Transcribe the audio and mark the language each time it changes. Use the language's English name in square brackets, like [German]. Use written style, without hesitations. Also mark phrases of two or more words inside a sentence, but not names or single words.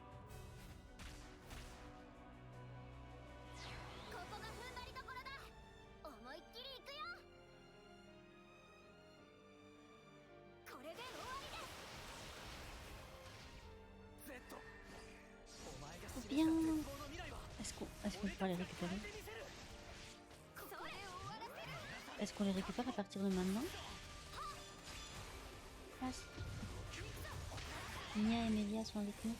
[Japanese] ここが踏ん張りどころだ。思いっきり行くよ。これで終わりです。 Z、お前が [French] Trop [Japanese] 示した [French] bien. [Japanese] 絶望の未来は [French] Est-ce qu'on peut les récupérer? [Japanese] 見せる。 [French] Est-ce qu'on les récupère à partir de maintenant? Ah, Mia et Melia sont avec nous.